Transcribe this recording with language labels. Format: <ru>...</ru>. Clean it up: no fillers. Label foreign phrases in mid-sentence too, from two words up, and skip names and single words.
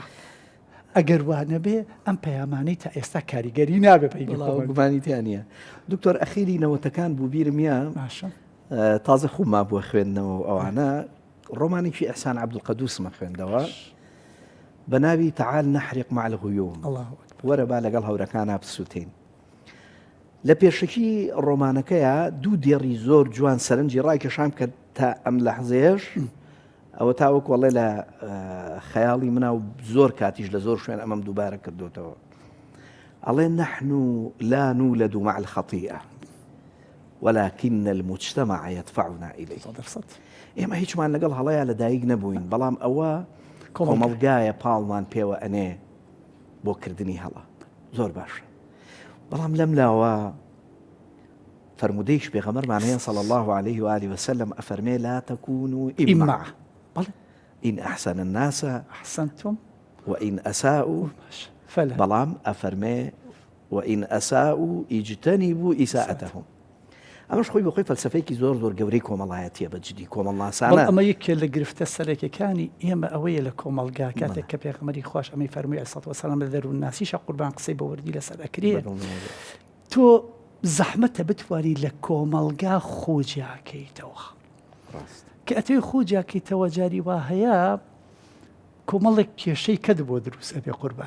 <ckb>ئەگەر وانە بێ ئەم پەیامانەی تا ئێستا کاریگەری نابێ گومانیتیانە. دکتۆر ئەخیری نەوەتەکان بوو بیرمە تازە خوما بووە خوێندنەوە ئەوانە ڕۆمانێکی ئەحسان عەبدولقەدوسمە خوێندەوە بە ناوی تعال نەحرق مع الغیوم. وەرە با لەگەڵ هەورەکانە بسووتین. لە پێشکی ڕۆمانەکەیە دوو دێڕی زۆر جوان سەرنجی ڕایکێشان کە تا ئەم لەحزەیەش ئەوە تاوەکو وەڵێ لە خەیاڵی منە و زۆر کاتیش لە زۆر شوێن ئەمەم دووبارە کردوتەوە.</ckb> <ar>ئەڵێ نحن لا نولد مع الخطيئة ولكن المجتمع يدفعنا إليه.</ar> <ckb>ئێمە هیچمان لەگەڵ هەڵەیە لە دایک نەبووین بەڵام ئەوە کۆمەڵگایە پاڵمان پێوە ئەنێ بۆ کردنی هەڵە. زۆر باشە. بەڵام لەم لاوە فرمودەیش پێغەمبەرمان هەیە</ckb> <ar>صلی الله عليه وآله وسلم</ar> <ckb>ئەفەرمێ</ckb> <ar>لا تكونوا إمعا إن أحسن الناس أحسنتم وإن أساءوا فلا.</ar> <ckb>بەڵام ئەفەرمێ</ckb> <ar>وإن أساءوا اجتنبوا إساءتهم.</ar> <ckb>ئەمەش خۆی بەخۆی فەلسفەیەکی زۆر زۆر گەورەی کۆمەڵایەتیە بەجددی کۆمەڵناسانە. ئەمە یەکێ لە گرفتە سەرەکیەکانی ئێمە ئەوەیە لە کۆمەلگا کاتێک کە پێغەمبەری خۆش ئەمەی فەرمووی</ckb> <ar>عەلەیهی سەڵاتو وەسەلام</ar> <ckb>لە دەروون ناسیشە قوربان قسەی بە وردی لەسەر ئەکرێ تۆ زەحمەتە بتواری لە کۆمەلگا خۆجیاکەیتەوە کە ئەتەوێ خۆجیاکەیتەوە جاری وا هەیە کۆمەڵێک کێشەی کەت بۆ دروست ئەبێ قوربان.</ckb>